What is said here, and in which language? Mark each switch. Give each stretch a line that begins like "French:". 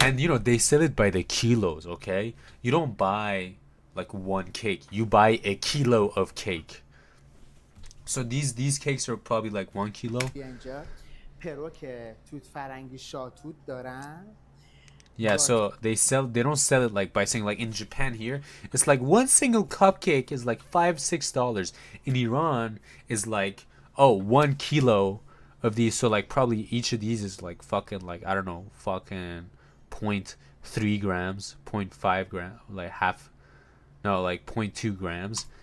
English: And you know they sell it by the kilos. Okay, you don't buy like one cake. You buy a kilo of cake. So these cakes are probably like 1 kilo.
Persian: بیا اینجا پرو که توت فرنگی شاتوت دارن
English: Yeah, so they don't sell it like by saying like in Japan here, it's like one single cupcake is like $5-6. In Iran is like, oh, 1 kilo of these, so like probably each of these is like fucking like I don't know, fucking 0.3 grams, 0.5 gram, like half, no, like 0.2 grams.